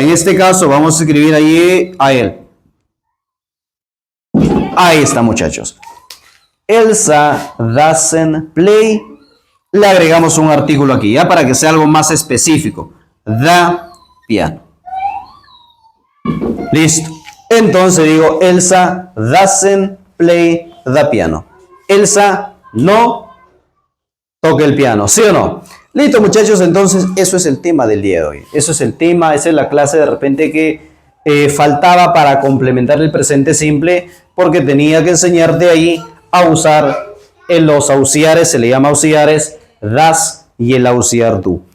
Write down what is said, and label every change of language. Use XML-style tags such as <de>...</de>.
<es>En este caso vamos a escribir ahí a él. Ahí está, muchachos.</es> <en>Elsa doesn't play.</en> <es>Le agregamos un artículo aquí, ya para que sea algo más específico.</es> <en>The piano.</en> <es>Listo. Entonces digo,</es> <en>Elsa doesn't play the piano.</en> <es>Elsa no toca el piano, ¿sí o no? Listo, muchachos, entonces eso es el tema del día de hoy. Eso es el tema, esa es la clase de repente que faltaba para complementar el presente simple, porque tenía que enseñarte ahí a usar en los auxiliares, se le llama auxiliares, das y el auxiliar do.</es>